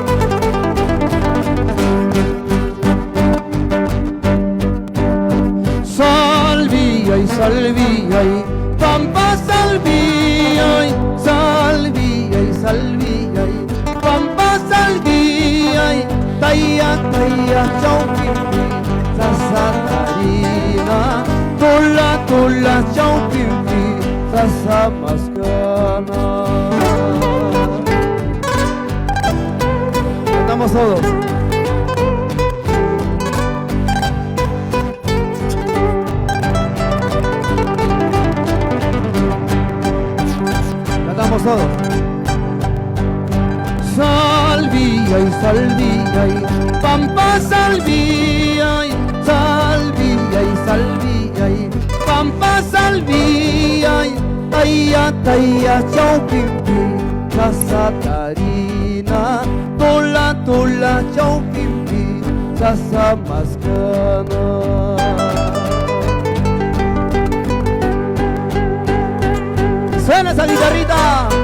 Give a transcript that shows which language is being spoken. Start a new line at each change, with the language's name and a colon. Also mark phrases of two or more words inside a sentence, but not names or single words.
Quechua: Salvia y salvia y pampa salvia y salvia y salvia y pampa salvia y taya taya chaupipi sasatarina tola tola chaupipi sasa mascana.
Spanish: Cantamos todos. Cantamos todos.
Quechua: Salvia y salvia y pampa salvia y salvia y salvia y pampa salvia y taya taya chaupipi sasatarina tola tola chaupipi sasa mascana.
Spanish: Suena esa guitarrita.